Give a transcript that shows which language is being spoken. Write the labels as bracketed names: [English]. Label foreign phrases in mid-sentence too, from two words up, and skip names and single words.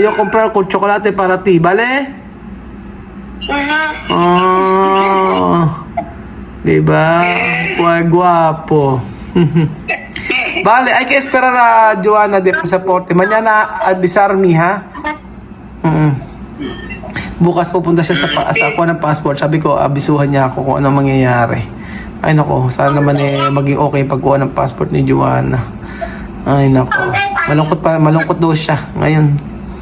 [Spanish] Yo comprar con chocolate para ti, ¿vale? Oh. Diba? Guapo. Vale, hay que esperar a Joanna de pasaporte. Mañana avisar me, ha? [Filipino] Bukas pupunta siya sa kuha ng passport. Sabi ko, abisuhan niya ako kung ano mangyayari. Ay nako, sana naman maging okay pagkuha ng passport ni Joanna. Ay nako, malungkot daw siya ngayon.